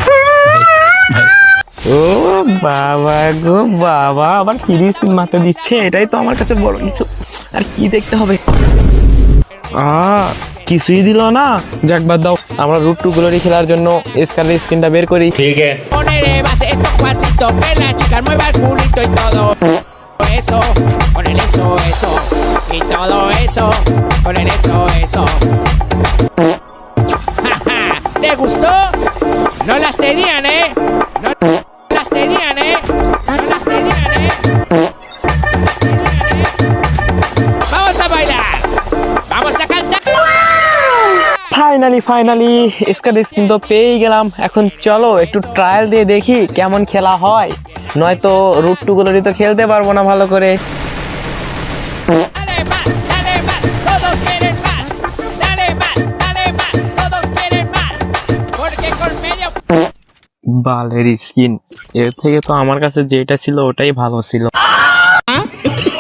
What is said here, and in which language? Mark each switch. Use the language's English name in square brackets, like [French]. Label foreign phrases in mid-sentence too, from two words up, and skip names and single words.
[Bangla] ও বাবা গো বাবা, আবার [English] free spin [Bangla] মারতে দিচ্ছে, এটাই তো আমার কাছে বড় কিছু। আর কি দেখতে হবে? কিছুই দিল না, যাক বাদ দাও। আমরা রুট টু গ্লোরি খেলার জন্য স্কারের স্কিনটা বের করি। ঠিক আছে। [Spanish] Ponele base estos cuasitos, que la chica mueva el culito y todo eso, ponele eso, y todo eso, ponele eso. ¿Te gustó? No las tenían, No las tenían, No las tenían, Vamos a bailar, vamos a cantar. [Bangla] ফাইনালি স্কারের স্কিন তো পেয়ে গেলাম। এখন চলো একটু ট্রায়াল দিয়ে দেখি কেমন খেলা হয়, নয়তো রুট টু গ্লোরি তো খেলতে পারবো না ভালো করে। [Spanish] Dale más, todos quieren más. Dale más, todos quieren más. Porque con medio... [Bangla] বালের স্কিন, এর থেকে তো আমার কাছে যেটা ছিল ওটাই ভালো ছিল।